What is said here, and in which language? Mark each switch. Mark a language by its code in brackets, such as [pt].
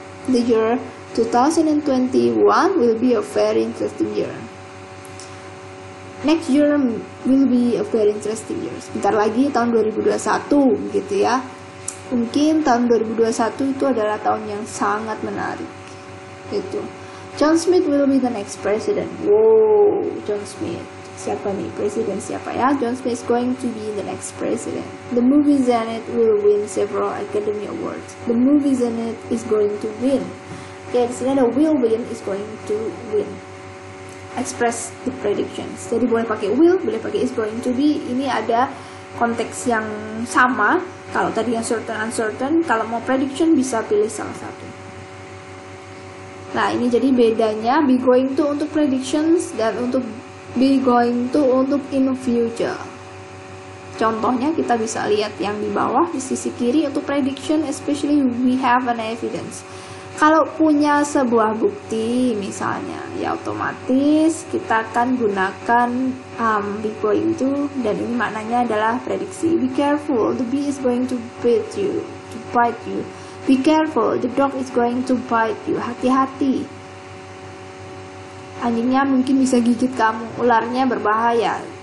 [en] The year 2021 will be a very interesting year. Next year will be a very interesting year. [id] Sebentar lagi tahun 2021 gitu ya. Mungkin tahun 2021 itu adalah tahun yang sangat menarik. [en] Itu. John Smith will be the next president. Wow, John Smith. [id] Siapa nih presiden siapa ya? [en] John Smith is going to be the next president. The movie Zenith will win several Academy Awards. The movie Zenith is going to win. [id] Oke, di sini ada [en] will win is going to win. Express the predictions. [id] Jadi boleh pakai will, boleh pakai is going to be. Ini ada konteks yang sama. Kalau tadi yang certain uncertain, kalau mau prediction bisa pilih salah satu. Nah, ini jadi bedanya be going to untuk predictions dan untuk be going to untuk in future. Contohnya kita bisa lihat yang di bawah di sisi kiri untuk prediction, [en] especially we have an evidence. [id] Kalau punya sebuah bukti misalnya, ya otomatis kita akan gunakan be going to, dan ini maknanya adalah prediksi. [en] Be careful, the bee is going to bite you. Be careful, the dog is going to bite you. [id] Hati-hati. Anjingnya mungkin bisa gigit kamu, ularnya berbahaya.